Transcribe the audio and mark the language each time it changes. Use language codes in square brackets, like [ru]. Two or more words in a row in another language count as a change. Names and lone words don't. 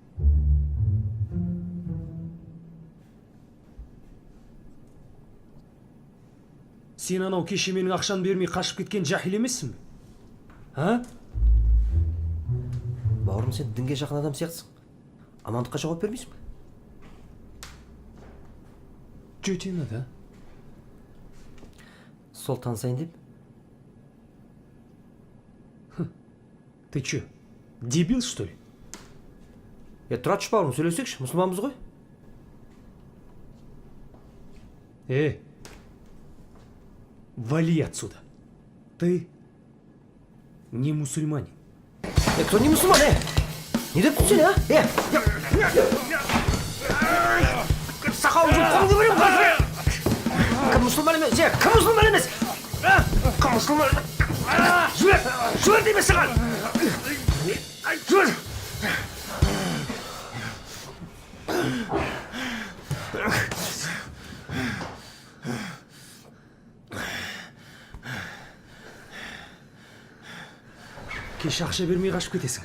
[kk] Сен анау кеше менің ақшаны бермей қашып кеткен жахил емессің бе? Бауырым, сен дінге жақын адам сияқтысың. Амандыққа жауап бермейсің бе? [ru] Че тебе надо, [kk] Сол танысайын деп. [ru] Ты че, дебил, что ли? [kk] Тұратшы бауырым, сөйлесекші, мұсылманбыз ғой. [ru] Вали отсюда. Ты не мусульманин. Кто не мусульман, [kk] Не деп түсін, Сақауын жұп қолыңды берем қазір! Кім мұсылман емес? Кім мұсылман емес? Кім мұсылман емес? Жібер дейме саған! Жібер! Кеше ақша бермей қашып кетесің.